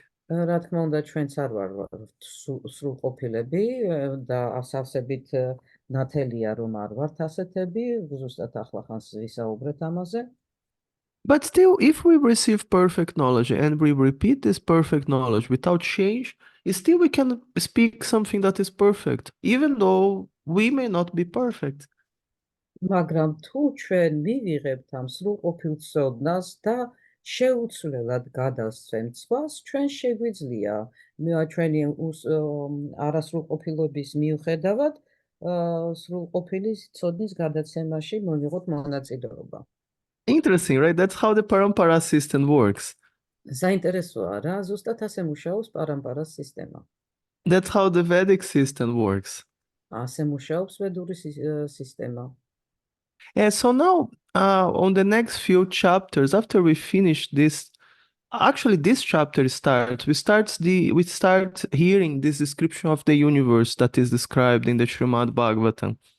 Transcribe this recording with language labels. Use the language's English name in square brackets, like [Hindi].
[Georgian] რა თქმა უნდა, ჩვენც არ ვარ სრულყოფილები და ასავსებით ნათელია რომ არ ვართ ასეთები, ზუსტად ახლა ხანს ვისაუბრეთ ამაზე. [English] But still, if we receive perfect knowledge and we repeat this perfect knowledge without change, still we can speak something that is perfect, even though we may not be perfect. [Georgian] მაგრამ თუ ჩვენ მივიღებთ ამ სრულყოფილ ცოდნას და შეუცვლელად გადავსვენთ სხვას, ჩვენ შეგვიძლია ჩვენი არასრულყოფილობის მიუხედავად სრულყოფილი ცოდნის გადაცემაში მივიღოთ მონაწილეობა. [English] Interesting, right? That's how the parampara system works. [Georgian] საინტერესოა რა, ზუსტად ასე მუშაობს პარამპარას სისტემა. [English] That's how the Vedic system works. [Georgian] ასე მუშაობს ვედური სისტემა. [English] And so now, on the next few chapters, after we finish this, actually this chapter starts. We start hearing this description of the universe that is described in the Shrimad-Bhagavatam.